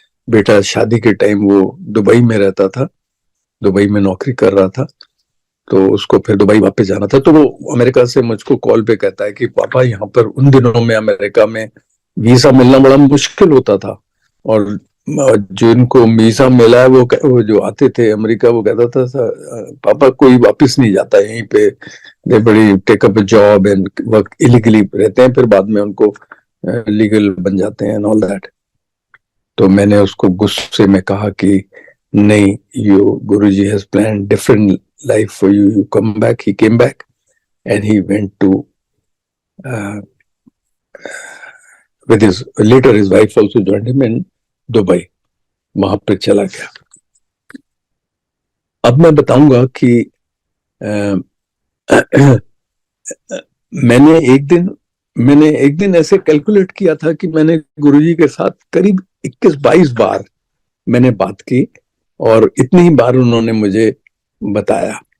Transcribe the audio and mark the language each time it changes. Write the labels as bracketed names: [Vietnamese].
[Hindi] बेटा शादी के टाइम वो दुबई में रहता था, दुबई में नौकरी कर रहा था, तो उसको फिर दुबई वापस जाना था। तो वो अमेरिका से मुझको कॉल पे कहता है कि पापा यहाँ पर उन दिनों में अमेरिका में वीजा मिलना बड़ा मुश्किल होता था, और जिनको वीजा मिला है वो जो आते थे अमेरिका, वो कहता था पापा कोई वापस नहीं जाता यहीं पे, [English] they बड़ी take up job and work illegally [Hindi] रहते हैं, फिर बाद में उनको लीगल बन जाते हैं [English] And all that. [Hindi] तो मैंने उसको गुस्से में कहा कि नहीं, [English] You Guruji has plan different life for you. You come back. He came back, and he went to uh, with his later his wife also joined him in Dubai. [Hindi] वहां पे चला गया। अब मैं बताऊंगा कि मैंने एक दिन ऐसे कैलकुलेट किया था कि मैंने गुरुजी के साथ करीब 21-22 बार मैंने बात की, और इतनी ही बार उन्होंने मुझे बताया।